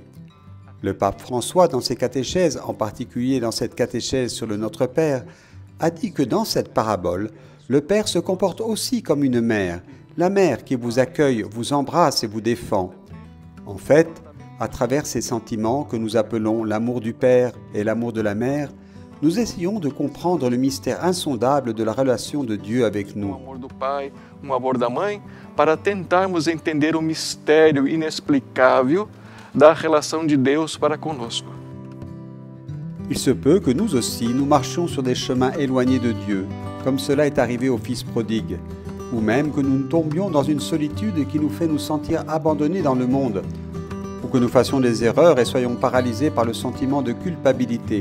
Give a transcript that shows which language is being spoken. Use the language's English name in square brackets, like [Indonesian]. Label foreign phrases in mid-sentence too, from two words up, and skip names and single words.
[French] Le pape François, dans ses catéchèses, en particulier dans cette catéchèse sur le Notre Père, a dit que dans cette parabole, le Père se comporte aussi comme une mère, la mère qui vous accueille, vous embrasse et vous défend. En fait, à travers ces sentiments que nous appelons l'amour du Père et l'amour de la mère, nous essayons de comprendre le mystère insondable de la relation de Dieu avec nous. [Portuguese] amor do Pai, amor da Mãe, para tentarmos entender o mistério inexplicável da relação de Deus para conosco. [French] Il se peut que nous aussi, nous marchions sur des chemins éloignés de Dieu, comme cela est arrivé au Fils prodigue, ou même que nous tombions dans une solitude qui nous fait nous sentir abandonnés dans le monde, ou que nous fassions des erreurs et soyons paralysés par le sentiment de culpabilité.